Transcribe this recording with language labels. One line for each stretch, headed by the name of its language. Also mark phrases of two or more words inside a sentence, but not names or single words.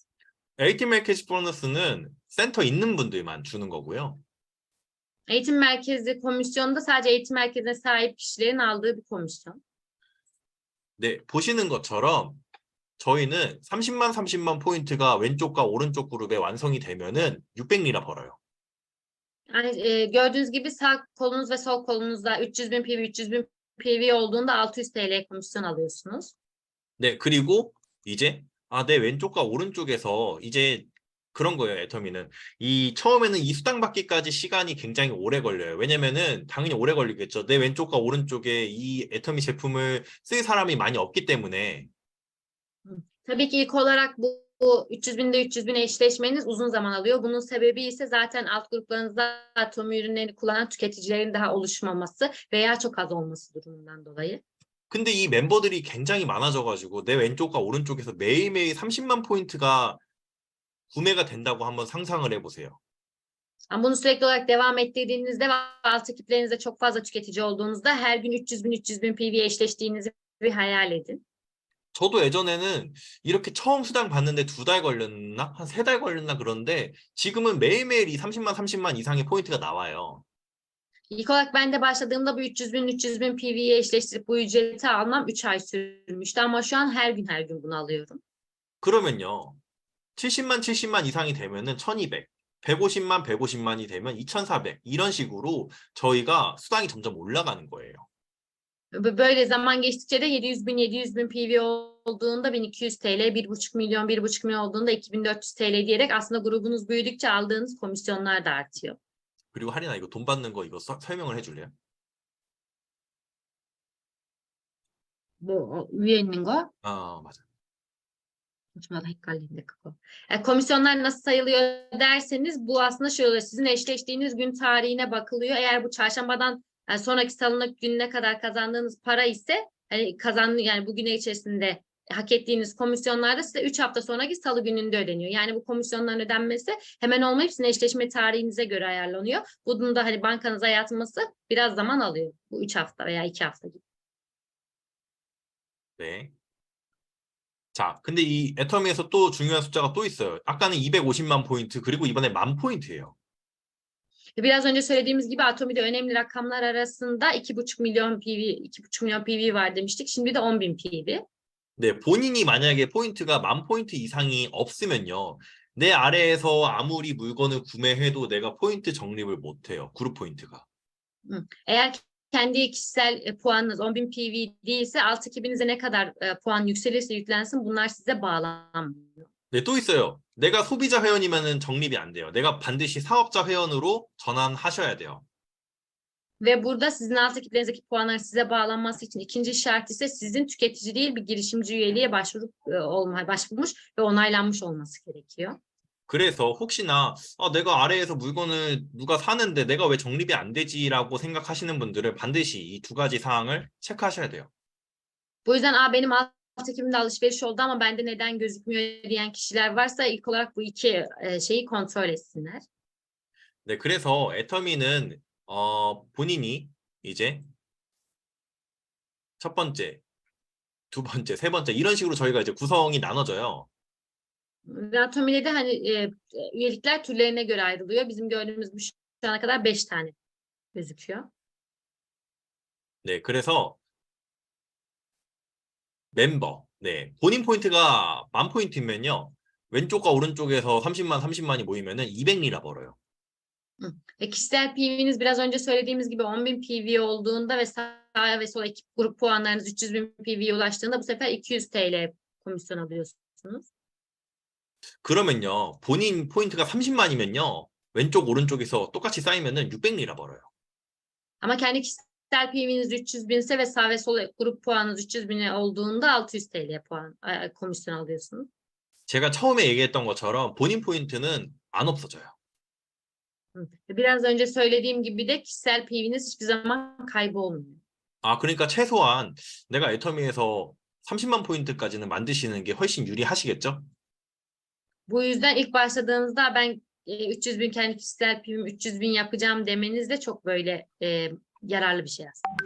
Korean: 에이틴 매키지 보너스는 센터 있는 분들만 주는 거고요.
Turkish: Eğitim merkezi komisyonunda sadece eğitim merkezine sahip kişilerin aldığı bir komisyon.
Korean: 네, 보시는 것처럼 저희는 30만 포인트가 왼쪽과 오른쪽 그룹에 완성이 되면은 600리라 벌어요.
Turkish: Yani gördüğünüz gibi sağ kolunuz ve sol kolunuzda 300.000 PV, 300.000 PV olduğunda 600 TL komisyon alıyorsunuz.
Korean: 네, 그리고 이제 내 왼쪽과 오른쪽에서 이제 그런 거예요, 애터미는. 처음에는 이 수당 받기까지 시간이 굉장히 오래 걸려요. 왜냐면은 당연히 오래 걸리겠죠. 내 왼쪽과 오른쪽에 이 애터미 제품을 쓸 사람이 많이 없기 때문에.
Turkish: Tabii ki ilk olarak bu 300.000'de 300.000'e eşleşmeniz uzun zaman alıyor. Bunun sebebi ise zaten alt gruplarınızda Atomi ürünlerini kullanan tüketicilerin daha oluşmaması veya çok az olması durumundan dolayı.
Korean: 근데 이 멤버들이 굉장히 많아져가지고 내 왼쪽과 오른쪽에서 매일매일 30만 포인트가 구매가 된다고 한번 상상을 해보세요.
Turkish: Ama bunu sürekli olarak devam ettirdiğinizde ve alt ekiplerinizde çok fazla tüketici olduğunuzda her gün 300.000 PV'ye eşleştiğinizi bir hayal edin.
Korean: 저도 예전에는 이렇게 처음 수당 받는데 2달 걸렸나? 한 3달 걸렸나 그런데 지금은 매일매일 이 30만 이상의 포인트가 나와요.
Turkish: İlk olarak ben de başladığımda bu 300.000 PV'ye eşleştirip bu ücreti almam 3 ay sürmüştü ama şu an her gün bunu alıyorum.
Korean: 그러면요. 70만 이상이 되면은 1200, 150만이 되면 2400 이런 식으로 저희가 수당이 점점 올라가는 거예요.
Turkish: Böyle zaman geçtikçe de 700.000 PV olduğunda 1200 TL, 1,5 milyon olduğunda 2400 TL diyerek aslında grubunuz büyüdükçe aldığınız komisyonlar da artıyor.
Korean: 그리고 할인아 이거 돈 받는 거 이거 설명을 해줄래요?
Turkish: Bu üyenin o.
Korean: 맞아.
Turkish: Komisyonlar nasıl sayılıyor derseniz bu aslında şöyle oluyor. Sizin eşleştiğiniz gün tarihine bakılıyor. Eğer bu çarşambadan sonraki salı gününe kadar kazandığınız para ise yani bugüne içerisinde hak ettiğiniz komisyonlar da size 3 hafta sonraki salı gününde ödeniyor. Yani bu komisyonların ödenmesi hemen olmayıp sizin eşleşme tarihinize göre ayarlanıyor. Bunun da hani bankanıza yatması biraz zaman alıyor. Bu 3 hafta veya 2 hafta gibi.
Korean: 네. 자, 근데 이 애터미에서 또 중요한 숫자가 또 있어요. 아까는 250만 포인트, 그리고 이번에 1000포인트예요.
Turkish: Biraz önce söylediğimiz gibi Atomi'de önemli rakamlar arasında 2,5 milyon PV, 2,5 milyon PV var demiştik. Şimdi de 10.000 PV.
Korean: 네, 본인이 만약에 포인트가 1000포인트 이상이 없으면요. 내 아래에서 아무리 물건을 구매해도 내가 포인트 적립을 못해요. 그룹 포인트가.
Turkish: Eğer kendi kişisel puanınız 10.000 PV değilse alt ekibinize ne kadar puan yükselirse yüklensin bunlar size bağlanmıyor.
Korean: 네, 또 있어요. 내가 소비자 회원이면은 적립이 안 돼요. 내가 반드시 사업자 회원으로 전환하셔야 돼요.
Turkish: Ve burada sizin alt ekiplerinizdeki puanların size bağlanması için ikinci şart ise sizin tüketici değil bir girişimci üyeliğe başvurmuş ve onaylanmış olması gerekiyor.
Korean: 그래서 혹시나 내가 아래에서 물건을 누가 사는데 내가 왜 적립이 안 되지라고 생각하시는 분들은 반드시 이 두 가지 사항을 체크하셔야 돼요.
Turkish: Bu yüzden benim alt ekibimde alışveriş oldu ama bende neden gözükmüyor diyen kişiler varsa ilk olarak bu iki şeyi kontrol etsinler.
Korean: 네, 그래서 애터미는 본인이 이제 첫 번째, 두 번째, 세 번째 이런 식으로 저희가 이제 구성이 나눠져요.
Turkish: Ve Atomi'de de hani üyelikler türlerine göre ayrılıyor. Bizim gördüğümüz bu şu ana kadar 5 tane gözüküyor.
Korean: 네, 그래서 멤버, 네, 본인 포인트가 1000포인트면요. 왼쪽과 오른쪽에서 30만, 30만이 모이면은 200리라 벌어요.
Turkish: Ve kişisel PV'niz biraz önce söylediğimiz gibi 10.000 PV olduğunda ve sağ ve sol ekip grup puanlarınız 300.000 PV'ye ulaştığında bu sefer 200 TL komisyon alıyorsunuz.
Korean: 그러면요, 본인 포인트가 30만이면요, 왼쪽 오른쪽에서 똑같이 쌓이면은 600리라 벌어요.
Turkish: Ama kendi kişisel PV'niz 300.000 ise ve sağ ve sol grup puanınız 300.000 olduğunda 600 TL komisyon alıyorsunuz.
Korean: 제가 처음에 얘기했던 것처럼 본인 포인트는 안 없어져요.
Turkish: Biraz önce söylediğim gibi de kişisel PV'niz hiçbir zaman kaybolmuyor.
Korean: 그러니까 최소한 내가 애터미에서 30만 포인트까지는 만드시는 게 훨씬 유리하시겠죠?
Turkish: Bu yüzden ilk başladığınızda ben 300.000 kendi kişisel PV'm 300.000 yapacağım demeniz de çok böyle yararlı bir şey aslında.